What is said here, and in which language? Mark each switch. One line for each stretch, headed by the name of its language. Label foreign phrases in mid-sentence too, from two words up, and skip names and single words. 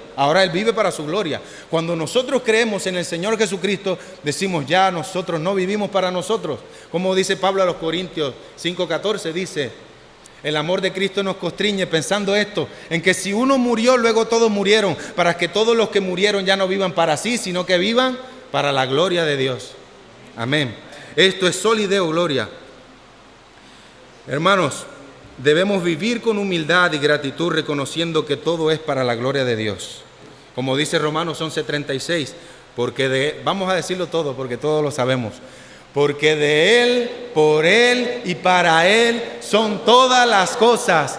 Spanish: Ahora Él vive para su gloria. Cuando nosotros creemos en el Señor Jesucristo, decimos ya nosotros no vivimos para nosotros. Como dice Pablo a los Corintios 5:14, dice: el amor de Cristo nos constriñe pensando esto, en que si uno murió, luego todos murieron, para que todos los que murieron ya no vivan para sí, sino que vivan para la gloria de Dios. Amén. Esto es
Latin: soli Deo gloria.
Spanish: Hermanos, debemos vivir con humildad y gratitud, reconociendo que todo es para la gloria de Dios. Como dice Romanos 11:36, vamos a decirlo todo, porque todos lo sabemos. Porque de Él, por Él y para Él son todas las cosas.